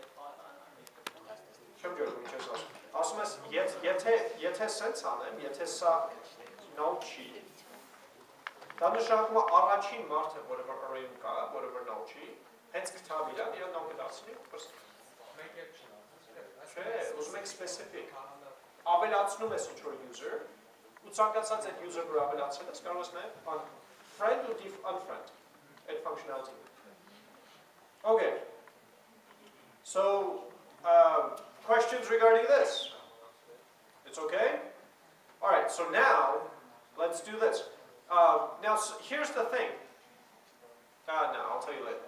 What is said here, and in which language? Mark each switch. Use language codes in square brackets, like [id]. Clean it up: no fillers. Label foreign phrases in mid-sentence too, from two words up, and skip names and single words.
[hy] Չեմ ջորում ինչ ես ասում։ Ասում ես, եթե սենց անեմ, եթե սա null չի, դա նշանակում է առաջին մարդը, որը որ array-ում կա, որը որ null չի, հենց գտավ իրան null կդարձնի, Մենք այդ չի։ չէ, ուզում եք specific, ավելացնում ես ինչ-որ user, ու ցանկացած այդ user որ ավելացել ես, կարող ես նաև friend ու unfriend, այդ functionality. [en] Okay, so questions regarding this? It's okay? Alright, so now, let's do this. Now, so here's the thing. No, I'll tell you later.